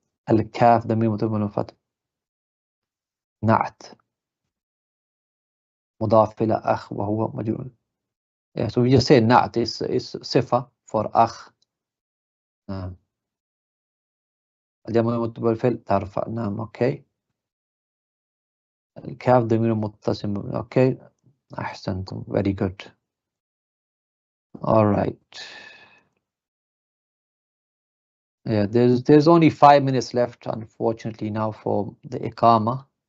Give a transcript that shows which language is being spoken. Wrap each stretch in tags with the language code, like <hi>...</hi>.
<ar>الكاف ضمير مبتدأ بالفتح. نعت مضاف إلى أخ وهو مجرور.</ar> <en>Yeah, so we just say نعت is صفة for أخ.</en> <ar>نعم. الجمع المتصل بالفعل ترفع. نعم. Okay. الكاف ضمير متصل.</ar> <en>Okay, أحسنتم, very good. All right. Yeah, there's only 5 minutes left, unfortunately, now for the Iqama.</en>